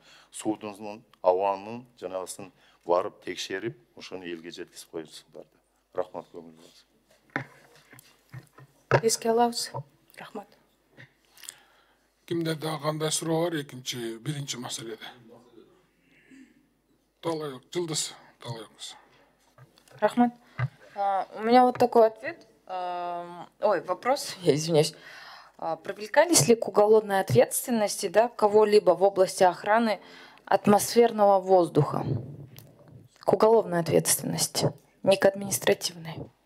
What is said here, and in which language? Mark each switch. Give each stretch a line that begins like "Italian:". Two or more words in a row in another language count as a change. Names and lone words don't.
Kyrgyz: Суудун, абанын жанагысын барып текшерип, ошону элге жеткизип коюңуздар. Рахмат көңүлүңүзгө. Эске алабыз. Рахмат. Кимде дагы кандай суроо бар биринчи маселеде? Талайок, Жылдыз, талайокуз. Рахмат.
Russian: У меня вот такой ответ. Вопрос, я извиняюсь. Привлекались ли к уголовной ответственности, да, кого-либо в области охраны атмосферного воздуха? К уголовной ответственности, не к административной.